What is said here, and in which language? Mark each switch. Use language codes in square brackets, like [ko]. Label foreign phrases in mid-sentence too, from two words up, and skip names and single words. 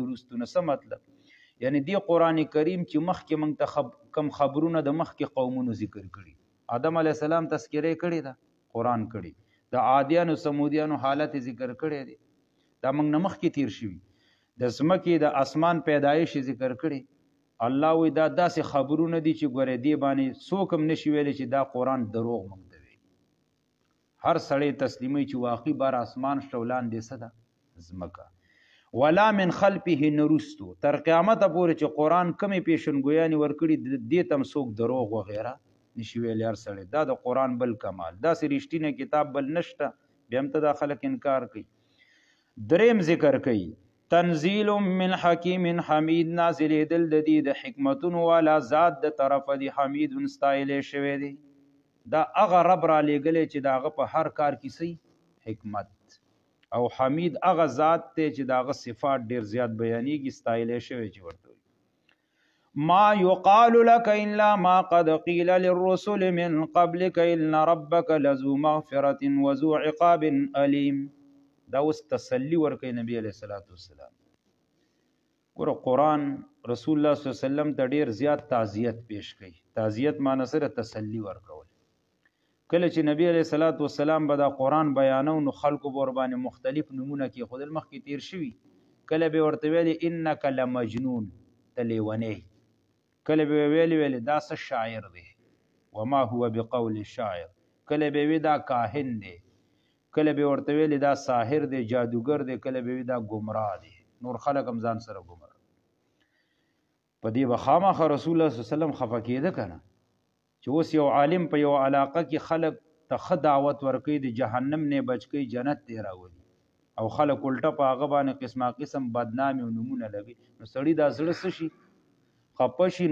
[ps] د رستو نه څه مطلب یعنی دی قرآن کریم چې مخکې موږ ته کم خبرونه د مخکې قومونو ذکر کړي آدم علیه السلام تذکره کړې ده قرآن کړي د عادیانو سمودیانو حالت ذکر کړی دی دا موږ نه مخکې تیر شوي د ځمکې د اسمان پیدایش ذکر کړي الله وایي دا داسې خبرونه دي چې ګورې دې باندې څوک هم نشي ویلی چې دا قرآن دروغ موږ ته وایي هر سړی تسلیموي چې واقعي بار اسمان شته ولاندې څه ده ځمکه ولا [ar] من خلفه [ps] نه رستو تر قیامته پورې چې قرآن کمې پیشنګویانې ورکړي دې ته هم څوک دروغ وغیره نشي ویلی هر سړی دا د قرآن بل کمال داسې رښتینی کتاب بل نشته بیا هم ته دا خلک انکار کوي دریم ذکر کوي [ar] تنزیل من حکیم حمید [ps] نازلېدل د دې د حکمتونو والا ذات د طرفه دی حمید ستایلی شوی دی دا هغه رب را لېږلی چې د هغه په هر کار کې صحیح حکمت او حمید هغه ذات دی چې د هغه صفات ډېر زیات بیانېږي ستایلی شوی چې ورته [ar] ما يقال لك الا ما قد قيل للرسل من قبلك ان ربك لذو مغفرة وذو عقاب الیم. [ps] دا اوس تسلی ورکوي نبی [ar] علیہ الصلوۃ والسلام. [ps] ګوره قرآن رسول الله [ar] صلی الله علیه وسلم [ps] ته ډیر زیات تعزیت پیش کوي. تعزیت معنی سره تسلی ورکول. کله چې نبی [ar] علیہ الصلوۃ والسلام [ps] به دا قرآن بیانو نو خلکو به ورباندې مختلف نمونه کې خودل مخکې تیر شوي. کله به ورته ویلي [ar] انک لمجنون [ps] ته لیونی، کله به ویلي دا څه شاعر دی [ar] وما هو بقول شاعر، [ps] کله به وی دا کاهن دی، کله به ورته ویلي دا ساحر دی جادوګر دی، کله به وی دا گمراه دی. نور خلق هم ځان سره گمراه. په دې به خامخا رسول الله [ar] صلی الله علیه وسلم [ps] خفه کېده که نه چې اوس یو عالم په یو علاقه کې خلق ته ښه دعوت ورکوي، د جهنم نه بچ کوي، جنت دی راولي، او خلق الټه په هغه باندې قسمه قسم بدنامي او نمونه لګي، نو سړي دا زړه څه شي خفه شي.